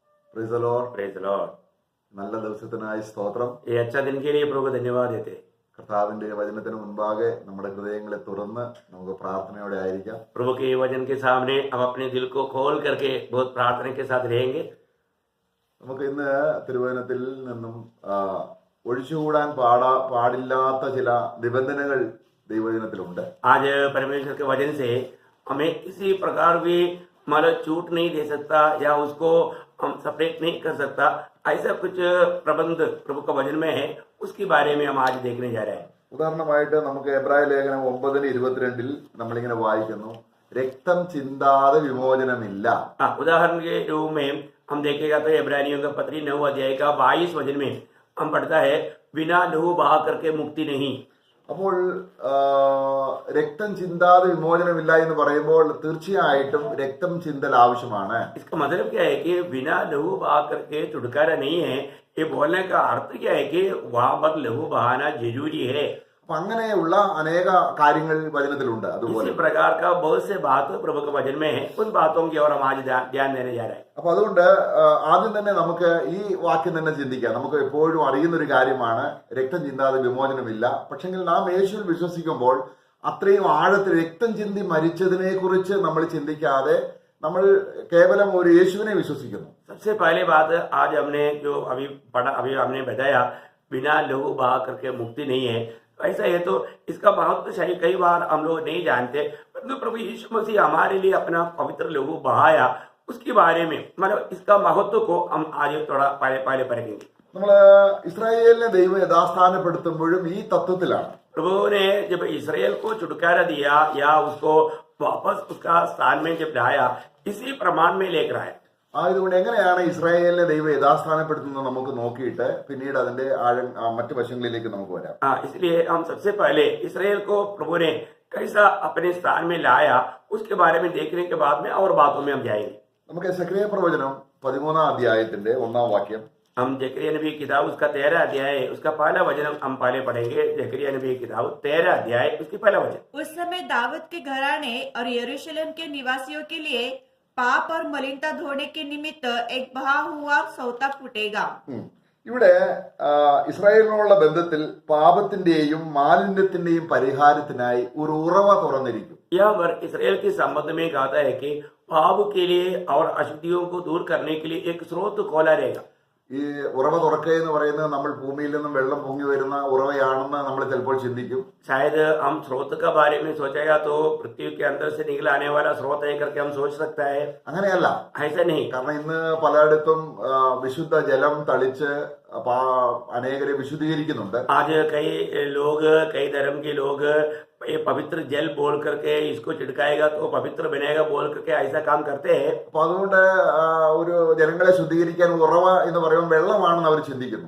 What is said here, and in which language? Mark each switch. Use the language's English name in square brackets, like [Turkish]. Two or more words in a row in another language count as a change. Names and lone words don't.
[English] Praise the Lord. Praise the Lord. [Malayalam] നല്ല ദിവസത്തിനായി സ്തോത്രം. [Hindi] ये अच्छा दिन के लिए प्रभु को धन्यवाद देते हैं। [Malayalam] കർത്താവിന്റെ വചനത്തിന് മുൻപാകെ നമ്മുടെ ഹൃദയങ്ങളെ തുറന്ന് നമുക്ക് പ്രാർത്ഥനയോടെ ആയിരിക്കാം. [Hindi] प्रभु के वचन के सामने हम अपने दिल को खोल करके बहुत प्रार्थना के साथ रहेंगे। [Malayalam] നമുക്ക് ഇന്ന് തിരുവചനത്തിൽ നിന്നും ഒഴിച്ചുകൂടാൻ പാടില്ലാത്ത ചില നിബന്ധനകൾ ദൈവവചനത്തിലുണ്ട്. [Hindi] आज परमेश्वर के वचन से हमें किसी प्रकार भी मतलब छूट नहीं दे सकता या उसको हम सेपरेट नहीं कर सकता, ऐसा कुछ प्रबंध प्रभु का वचन में है, उसके बारे में हम आज देखने जा रहे हैं। [Malayalam] ഉദാഹരണമായിട്ട് നമുക്ക് എബ്രായ ലേഖനം 9:22 നമ്മളിങ്ങനെ വായിക്കുന്നു, രക്തം ചിന്താതെ വിമോചനമില്ല. [Hindi] उदाहरण के रूप में हम देखेगा तो इब्रानियों का पत्री 9 अध्याय का 22 वचन में हम पढ़ता है, बिना लहू बहा करके मुक्ति नहीं। [Malayalam] അപ്പോൾ രക്തം ചിന്താതെ വിമോചനമില്ല എന്ന് പറയുമ്പോൾ തീർച്ചയായിട്ടും രക്തം ചിന്തൽ ആവശ്യമാണ്. [Hindi] इसका मतलब क्या है कि बिना लहू बहा करके छुटकारा नहीं है। ये बोलने का अर्थ क्या है कि वहां पर लहू बहाना जरूरी है। [Malayalam] അപ്പൊ അങ്ങനെയുള്ള അനേക കാര്യങ്ങൾ വചനത്തിലുണ്ട്. അതുപോലെ [Hindi] इसी प्रकार का बहुत से बात प्रभु के वचन में है, उन बातों की ओर हम आज ध्यान देने जा रहे हैं। [Malayalam] അപ്പൊ അതുകൊണ്ട് ആദ്യം തന്നെ നമുക്ക് ഈ വാക്യം തന്നെ ചിന്തിക്കാം. നമുക്ക് എപ്പോഴും അറിയുന്ന ഒരു കാര്യമാണ്, രക്തം ചിന്താതെ വിമോചനമില്ല. പക്ഷെങ്കിൽ നാം യേശുവിൽ വിശ്വസിക്കുമ്പോൾ അത്രയും ആഴത്തിൽ രക്തം ചിന്തി മരിച്ചതിനെ കുറിച്ച് നമ്മൾ ചിന്തിക്കാതെ നമ്മൾ കേവലം ഒരു യേശുവിനെ വിശ്വസിക്കുന്നു. [Hindi] सबसे पहले बात आज हमने जो अभी पढ़ा, अभी हमने बताया, बिना लहू बहा करके मुक्ति नहीं है। ऐसा है तो इसका महत्व शायद कई बार हम लोग नहीं जानते, परंतु प्रभु यीशु मसीह हमारे लिए अपना पवित्र लहू बहाया, उसके बारे में मतलब इसका महत्व को हम आज थोड़ा पहले पढ़ेंगे। [Malayalam] നമ്മള് ഇസ്രായേലിനെ ദൈവം യഥാസ്ഥാനപ്പെടുത്തുമ്പോഴും ഈ തത്വത്തിലാണ്. [Hindi] प्रभु ने जब इसराइल को छुटकारा दिया या उसको वापस उसका स्थान में जब लाया, इसी प्रमाण में लेकर आया। [Malayalam] ആയതുകൊണ്ട് എങ്ങനെയാണ് ഇസ്രായേലിനെ ദൈവം യഥാസ്ഥാനപ്പെടുത്തുന്നത് നമുക്ക് നോക്കിയിട്ട് പിന്നീട് അതിന്റെ മറ്റു വശങ്ങളിലേക്ക് നമുക്ക് വരാം. [Hindi] इसलिए हम सबसे पहले इसराइल को प्रभु ने कैसा अपने स्थान में लाया, उसके बारे में देखने के बाद में और बातों में हम जाएंगे। [Malayalam] നമുക്ക് സെക്രിയ പ്രവചനം 13 അധ്യായത്തിന്റെ 1 വാക്യം. [Hindi] हम जकरिया नबी की किताब उसका 13 अध्याय उसका पहला वचन हम पहले पढ़ेंगे। जकरिया नबी की किताब 13 अध्याय उसकी पहला वचन। उस समय दाऊद के घराने और यरूशलेम के निवासियों के लिए पाप और मलिनता धोने के निमित्त एक बहा हुआ सौता फूटेगा। [Malayalam] ഇവിടെ ഇസ്രായേലിനോടുള്ള ബന്ധത്തിൽ പാപത്തിന്റെയും മാലിന്യത്തിന്റെയും പരിഹാരത്തിനായി ഒരു ഉറവ തുറന്നിരിക്കും. [Hindi] यहाँ पर इसराइल के संबंध में कहता है कि पाप के लिए और अशुद्धियों को दूर करने के लिए एक स्रोत खोला रहेगा। [Malayalam] ഈ ഉറവ തുറക്കുക എന്ന് പറയുന്നത് നമ്മൾ ഭൂമിയിൽ നിന്നും വെള്ളം പൊങ്ങി വരുന്ന ഉറവയാണെന്ന് നമ്മൾ ചിലപ്പോൾ ചിന്തിക്കും. [Hindi] शायद हम स्रोत का बारे में सोचेगा तो पृथ्वी के अंदर से निकल आने वाला स्रोत है करके हम सोच सकता है। [Malayalam] അങ്ങനെയല്ല. [Hindi] ऐसा नहीं, [Malayalam] കാരണം ഇന്ന് പലയിടത്തും വിശുദ്ധ ജലം തളിച്ച് അനേകരെ വിശുദ്ധീകരിക്കുന്നുണ്ട്. [Hindi] आज कई लोग, कई धर्म के लोग ये पवित्र जल बोल करके इसको छिड़काएगा तो पवित्र बनेगा बोल करके ऐसा काम करते हैं। [Malayalam] അപ്പൊ അതുകൊണ്ട് ഒരു ജനങ്ങളെ ശുദ്ധീകരിക്കാൻ ഉറവ എന്ന് പറയുമ്പോൾ വെള്ളമാണെന്ന് അവർ ചിന്തിക്കുന്നു.